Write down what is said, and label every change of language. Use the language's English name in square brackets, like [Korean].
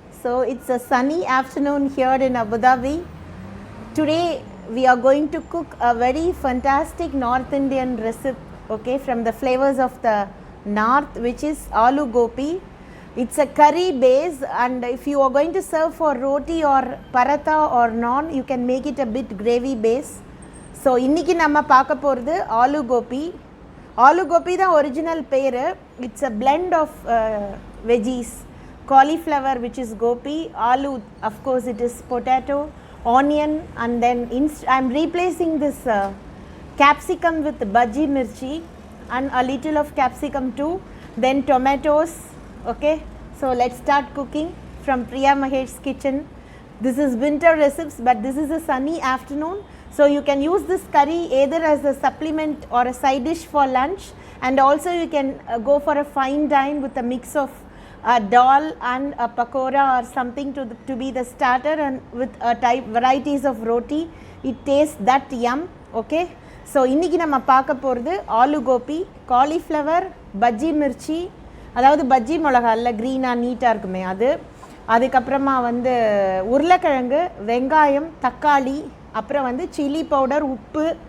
[English] So it's a sunny afternoon here in Abu Dhabi. Today we are going to cook a very fantastic North Indian recipe, okay, from the flavors of the north, which is aloo gopi. It's a curry base, and if you are going to serve for roti or paratha or naan, you can make it a bit gravy base. [Tamil] So இன்னைக்கு நம்ம பார்க்க போகிறது ஆலு கோபி. ஆலு கோபி தான் original பேர். [English] It's a blend of veggies, cauliflower which is gopi, aloo of course it is potato, onion, and then I'm replacing this capsicum with bhaji mirchi and a little of capsicum too, then tomatoes. Okay, so let's start cooking from Priya Mahesh's kitchen. This is winter recipes, but this is a sunny afternoon, so you can use this curry either as a supplement or a side dish for lunch, and also you can go for a fine dine with a mix of dal and a pakora or something to be the starter, and with varieties of roti. It tastes that yum. [Tamil] Okay, so இன்னைக்கு நம்ம பார்க்க போகிறது aloo Gopi, cauliflower, bajji Mirchi, அதாவது பஜ்ஜி மிளகா இல்லை க்ரீனாக நீட்டாக இருக்குமே அது, அதுக்கப்புறமா வந்து உருளைக்கிழங்கு, வெங்காயம், தக்காளி, அப்புறம் வந்து சில்லி பவுடர், உப்பு,